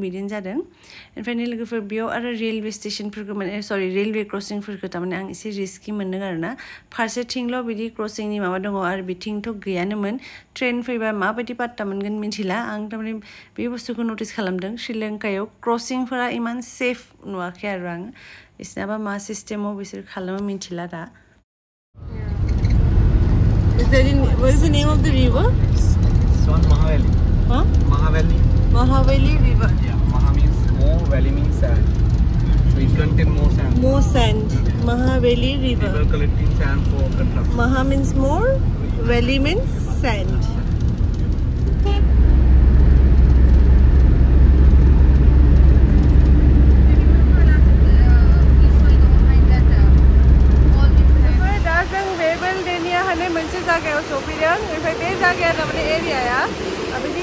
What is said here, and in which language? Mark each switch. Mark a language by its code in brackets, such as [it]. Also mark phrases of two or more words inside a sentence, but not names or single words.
[brx] बिदिनो जादों ओमफ्राय लोगोफोर बेयाव आरो रेलवे स्टेशनफोरखौ माने सरि रेलवे क्रसिंफोरखौ थारमाने आं एसे रिस्कि मोनदों आरोना फारसेथिंल' बिदि क्रसिंनि माबा दङ आरो बिथिंथ' गैयानोमोन ट्रेन फैबा माबायदि पात्ता मोनगोन मिथिला आं थारमाने बे बुस्थुखौ नटिस खालामदों श्रीलंकायाव क्रसिंफोरा इमान सेफ नुवाखै आरो आं बिसनाबा मा सिस्टेमाव बिसोर खालामो मिथिला दा [en] What is the name of the river? This one Mahavali. Huh? Mahavali. Mahavali River. Yeah, Maha means more, Valley means sand. So it contains more sand. More sand. Mahavali River. People collecting sand for construction. Maha means more, Valley means sand. [brx] मोनसे जायगायाव सफैदों ओमफ्राय बे जायगाया थारमाने एरियाया बिदि